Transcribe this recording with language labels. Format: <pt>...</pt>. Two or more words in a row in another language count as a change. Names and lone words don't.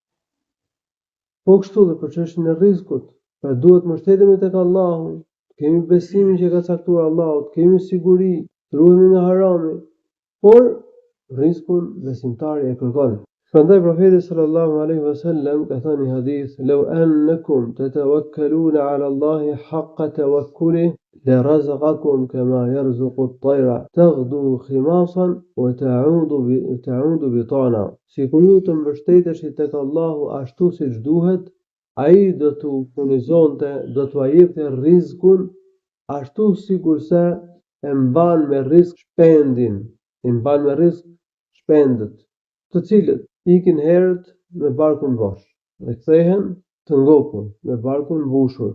<sq>Po kështu dhe për çështjen e rrezikut, pra duhet mbështetemi tek Allahu, kemi besimin që ka caktuar Allahu, kemi siguri, ruhemi nga harami, por rrezikun besimtari e kërkon. Prandaj profeti</sq> <ar>صلى الله عليه وسلم</ar> <sq>ka thënë në hadith:</sq> <ar>"لو أنكم تتوكلون على الله حق توكله لرزقكم كما يرزق الطير تغدو خماصا وتعود بطانا."</ar> <sq>Sikur ju të mbështeteshit tek Allahu ashtu siç duhet, ai do t'u furnizonte, do t'u jepte rrezikun ashtu sikurse e mban me rrezik shpendët, të cilët ikin herët me barkun bosh dhe kthehen të ngopur me barkun mbushur.</sq>